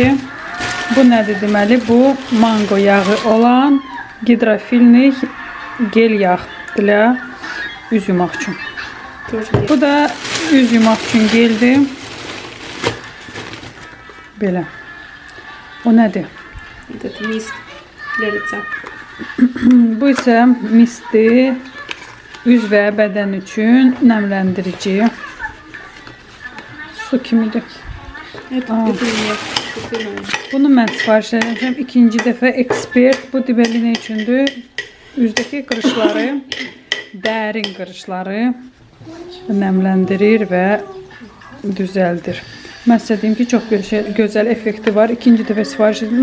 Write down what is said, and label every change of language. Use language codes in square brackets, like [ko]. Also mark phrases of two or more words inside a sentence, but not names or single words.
[az] Bu nədir deməli? Bu mango yağı olan gidrofilnik gel yağ ilə üz yumaq üçün. Bu da üz yumaq üçün geldi. Belə. O nədir? [ru] Этот мист для лица. [az] Bu isə mistdir. Üz və bədən üçün nəmləndirici. Su kimidir. [ru] Это меня. [az] Bunu mən sifariş edəcəm. İkinci dəfə ekspert. Bu deməli nə üçündür? Üzdəki qırışları, dərin qırışları nəmləndirir və düzəldir. Mən sizə deyim ki, çox gözəl effekti var. İkinci dəfə sifariş etdim.